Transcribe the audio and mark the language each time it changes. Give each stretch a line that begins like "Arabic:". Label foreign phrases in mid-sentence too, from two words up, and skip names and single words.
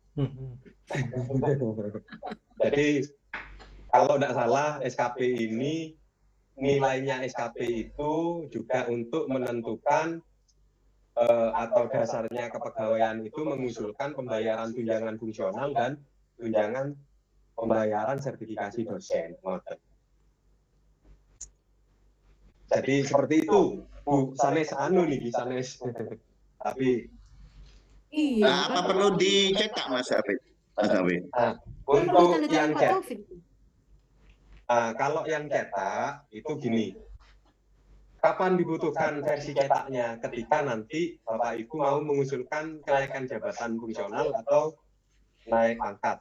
Indonesian: Jadi kalau tidak salah SKP ini nilainya SKP itu juga untuk menentukan atau dasarnya kepegawaian itu mengusulkan pembayaran tunjangan fungsional dan tunjangan pembayaran sertifikasi dosen. Jadi seperti itu Bu,
Javanese: sanes sanes.
Indonesian: Tapi apa perlu dicetak Mas Afif? Untuk yang chat Kalau yang cetak itu gini, kapan dibutuhkan versi cetaknya? Ketika nanti Bapak Ibu mau mengusulkan kenaikan jabatan fungsional atau naik pangkat.